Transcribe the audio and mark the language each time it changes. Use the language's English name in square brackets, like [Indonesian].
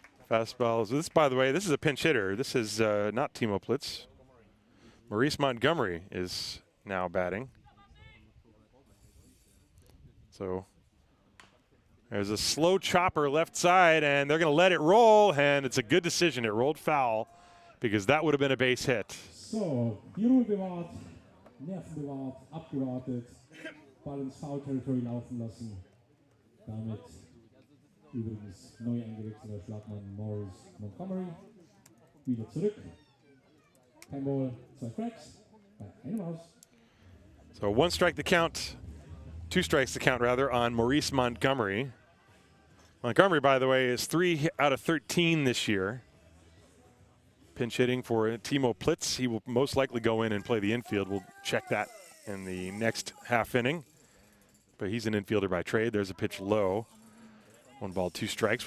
[English] Fastball. So this, by the way, this is a pinch hitter. This is not Timo Plitz. Maurice Montgomery is now batting. So there's a slow chopper left side, and they're going to let it roll, and it's a good decision. It rolled foul because that would have been a base hit. [German] So, die Ruhe bewahrt, Nerven bewahrt, abgewartet, Ball ins Foul-Territory laufen lassen. Damit übrigens neu eingewechselter Schlagmann Maurice Montgomery. Wieder zurück. Kein Ball, 2 Strikes, bei einem Aus. [English] So 1 strike the count, 2 strikes the count rather on Maurice Montgomery. Montgomery, by the way, is 3 out of 13 this year. Pinch hitting for Timo Plitz. He will most likely go in and play the infield. We'll check that in the next half inning. But he's an infielder by trade. There's a pitch low. 1 ball, 2 strikes.